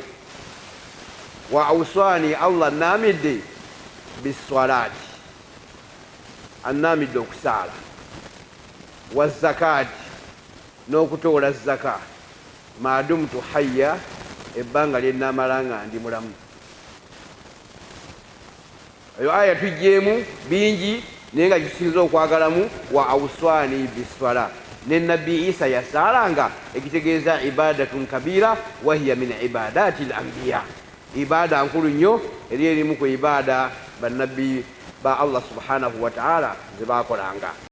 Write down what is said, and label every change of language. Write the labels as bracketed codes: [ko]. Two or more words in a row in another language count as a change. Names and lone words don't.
[ar] وأوصاني, [lg] Allah annamidde biswalaati, annamidde okusaala, [ar] والزكاة, [lg] n'okutoola zaka, [ar] ما دمت حيا, [lg] ebbanga lyennaamala nga ndi mulamu. Eyo aya tujjeemu bingi naye nga kisinza okwagalamu [ar] وأوصاني بالصلاة. [lg] Ne Nabbi Isa yasaalanga, ekitegeeza [ar] عبادة كبيرة وهي من عبادات الأنبياء, [lg] ibada nkulu nnyo eri erimu ku ibada bannabbi ba Allah [ar] سبحانه وتعالى [lg] ze baakolanga.